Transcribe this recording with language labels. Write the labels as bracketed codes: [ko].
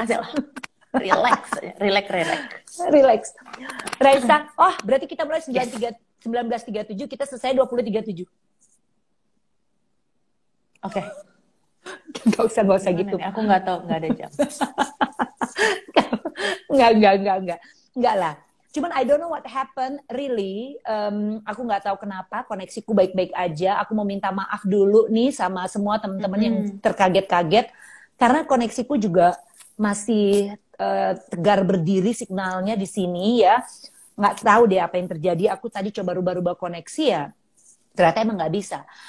[id] Makasih lah. Relax, aja. Relax, relax. Relax. Raisa, oh berarti kita mulai 19.37, kita selesai 20.37. Oke, Gak usah gimana gitu. nih? Aku nggak tahu, nggak ada jam. Enggak. Enggak lah. [en] Cuman I don't know what happened, really. [id] Aku nggak tahu kenapa, koneksiku baik-baik aja. Aku mau minta maaf dulu nih sama semua teman-teman yang Mm-mm. terkaget-kaget. Karena koneksiku juga masih tegar berdiri signalnya di sini ya. Nggak tahu deh apa yang terjadi. Aku tadi coba rubah-rubah koneksi ya. Ternyata emang nggak bisa.